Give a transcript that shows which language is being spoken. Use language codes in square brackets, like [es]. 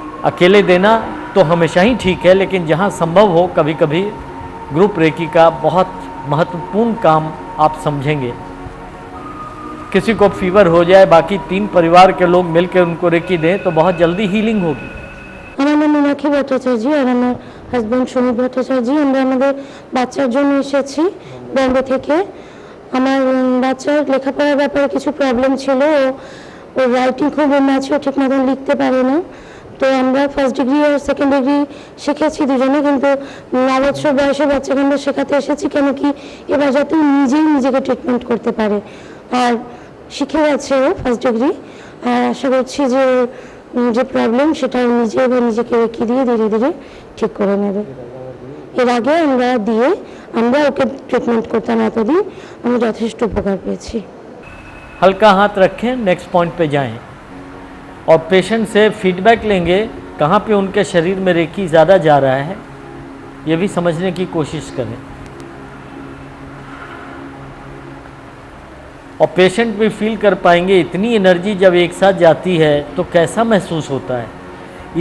[hi] अकेले देना तो हमेशा ही ठीक है, लेकिन जहाँ संभव हो कभी कभी ग्रुप रेकी का बहुत महत्वपूर्ण काम आप समझेंगे। किसी को फीवर हो जाए, बाकी 3 परिवार के लोग मिलकर उनको रेकी दें तो बहुत जल्दी हीलिंग होगी। [bn] আমার নাম মীনাক্ষী ভট্টাচার্য আর আমার হাজব্যান্ড সমীর ভট্টাচার্য। আমরা আমাদের বাচ্চার জন্য এসেছি বম্বে থেকে। আমার বাচ্চার লেখাপড়ার ব্যাপারে কিছু প্রবলেম ছিল। ও রাইটিং খুব ম্যাচিওর, ঠিক মতন লিখতে পারে না। তো আমরা ফার্স্ট ডিগ্রি আর সেকেন্ড ডিগ্রি শিখেছি দুজনে, কিন্তু 9 বছর বয়সে বাচ্চাকে আমরা শেখাতে এসেছি কেন কি এবার যাতে নিজেই নিজেকে ট্রিটমেন্ট করতে পারে। আর শিখে গেছে ও ফার্স্ট ডিগ্রি। আর আশা করছি যে যে প্রবলেম সেটা নিজে বা নিজেকে রেখে দিয়ে ধীরে ধীরে ঠিক করে নেবে। এর আগে আমরা ওকে ট্রিটমেंट করতাম, এতদিন আমি যথেষ্ট উপকার পেয়েছি। [hi] हल्का हाथ रखें, नेक्स्ट पॉइंट पे जाएं और पेशेंट से फीडबैक लेंगे कहाँ पे उनके शरीर में रेकी ज़्यादा जा रहा है, ये भी समझने की कोशिश करें। और पेशेंट भी फील कर पाएंगे इतनी एनर्जी जब एक साथ जाती है तो कैसा महसूस होता है।